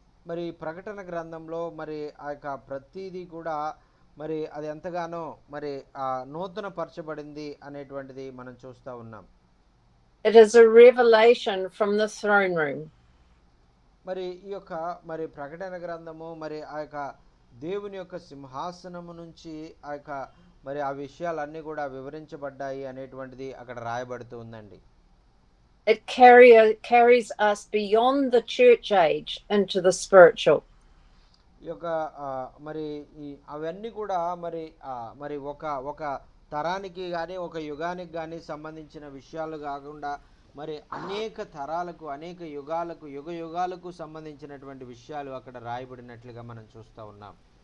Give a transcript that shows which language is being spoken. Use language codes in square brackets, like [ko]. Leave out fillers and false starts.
[te] మరి ప్రకటన గ్రంథంలో మరి ఆ యొక్క ప్రతిదీ కూడా మరి అది ఎంతగానో మరి నూతన పరచబడింది అనేటువంటిది మనం చూస్తూ ఉన్నాం. [en] It is a revelation from the throne room. [te] మరి ఈ యొక్క మరి ప్రకటన గ్రంథము మరి ఆ యొక్క దేవుని యొక్క సింహాసనము నుంచి ఆ యొక్క మరి ఆ విషయాలన్నీ కూడా వివరించబడ్డాయి అనేటువంటిది అక్కడ రాయబడుతూ ఉందండి. [en] It carries us beyond the church age into the spiritual. [te] ఈ యొక్క మరి అవన్నీ కూడా మరి మరి ఒక తరానికి కానీ ఒక యుగానికి కానీ సంబంధించిన విషయాలు కాకుండా మరి అనేక తరాలకు అనేక యుగ యుగాలకు సంబంధించినటువంటి విషయాలు అక్కడ రాయబడినట్లుగా మనం చూస్తూ ఉన్నాం.